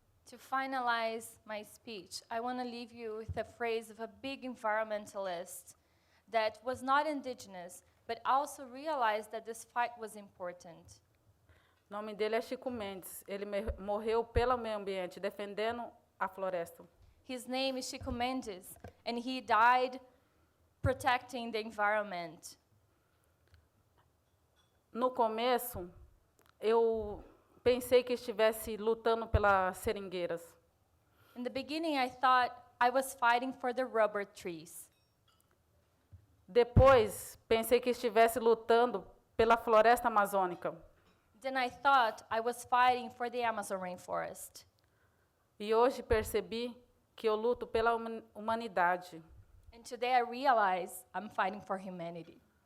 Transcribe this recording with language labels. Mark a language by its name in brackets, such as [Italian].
[English] To finalize my speech, I want to leave you with a phrase of a big environmentalist that was not indigenous, but also realized that this fight was important. [Portuguese] O nome dele é Chico Mendes. Ele morreu pelo meio ambiente, defendendo a floresta. [English] His name is Chico Mendes, and he died protecting the environment. [Portuguese] No começo, eu pensei que estivesse lutando pelas seringueiras. [English] In the beginning, I thought I was fighting for the rubber trees. [Portuguese] Depois, pensei que estivesse lutando pela floresta amazônica. [English] Then I thought I was fighting for the Amazon rainforest. [Portuguese] E hoje percebi que eu luto pela humanidade. [English] And today I realize I'm fighting for humanity.